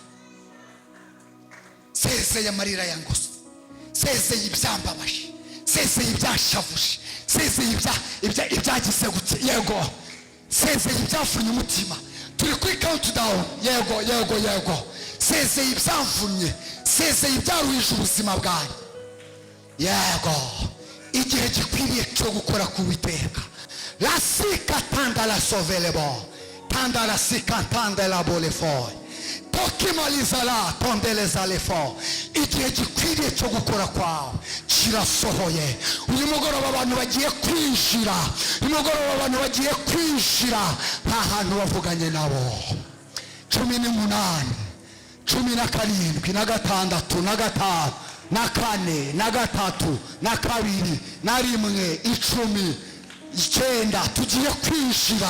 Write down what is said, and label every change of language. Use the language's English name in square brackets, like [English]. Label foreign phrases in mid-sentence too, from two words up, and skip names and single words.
[Kinyarwanda] Sezeye amarira yangose, sezeye ibyambabaje, sezeye ibyashavuje, sezeye ibyagize gute, yego, sezeye ibyafunye umutima. Turi kuri countdown, yego. Sezeye ibyamfunye, sezeye ibyaruhije ubuzima bwanyu, yego. Igihe gikwiriye cyo gukora ku Uwiteka. La sika tanda la sovelebo, tanda la sika tanda la bolefo, tokimaliza la tondeleza lefo. Igihe gikwiriye cyo gukora kwawe kirasohoye. Uyu mugoroba abantu bagiye kwinjira, nta hantu bavuganye nabo. 18, 17, na 6, na 5, na 4, na 3, na 2, na 1, 10, 9 tugiye kwinjira.